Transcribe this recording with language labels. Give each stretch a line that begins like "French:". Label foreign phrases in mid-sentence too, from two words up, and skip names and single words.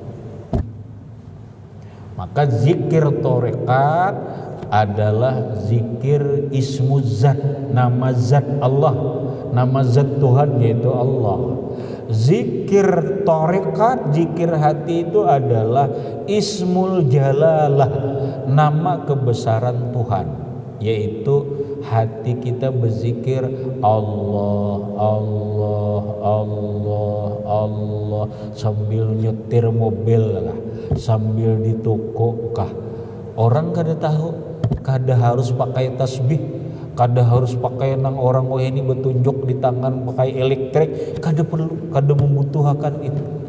Indonesian: Maka zikir tarekat adalah zikir
Arabic: اسم ذات,
Indonesian: nama zat Allah, nama zat Tuhan yaitu Allah. Zikir tarekat, zikir hati itu adalah
Arabic: اسم الجلالة,
Indonesian: nama kebesaran Tuhan, yaitu hati kita berzikir Allah, Allah, Allah, Allah, sambil nyetir mobil kah, sambil di toko kah. Orang kada tahu, kada harus pakai tasbih, kada harus pakai nang orang ini bertunjuk di tangan pakai elektrik, kada perlu, kada membutuhkan itu.